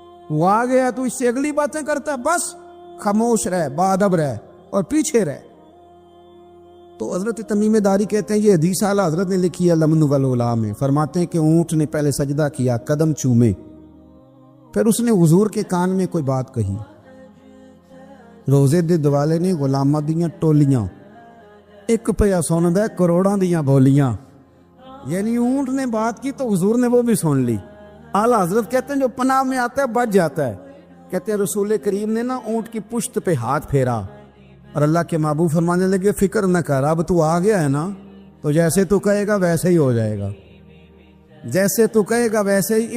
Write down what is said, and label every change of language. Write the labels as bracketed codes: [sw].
[ur] وہ آ گیا تو اس سے اگلی باتیں کرتا ہے، بس خاموش رہ، باادب رہ اور پیچھے رہ. تو حضرت تمیم داری کہتے ہیں یہ حدیث اعلیٰ حضرت نے لکھی ہے الامن والعلا میں. فرماتے ہیں کہ اونٹ نے پہلے سجدہ کیا، قدم چومے، پھر اس نے حضور کے کان میں کوئی بات کہی. [pa] روزے دے دوالے نے غلامہ دیاں ٹولیاں، ایک پیا سندا کروڑاں دیاں بولیاں. [ur] یعنی اونٹ نے بات کی تو حضور نے وہ بھی سن لی. اعلیٰ حضرت کہتے ہیں جو پناہ میں آتا ہے بچ جاتا ہے. کہتے ہیں رسول کریم نے نا اونٹ کی پشت پہ ہاتھ پھیرا اور اللہ کے محبوب فرمانے لگے فکر نہ کر، اب تو آ گیا ہے نا تو جیسے تو کہے گا ویسے ہی ہو جائے گا، جیسے تو کہے گا ویسے ہی.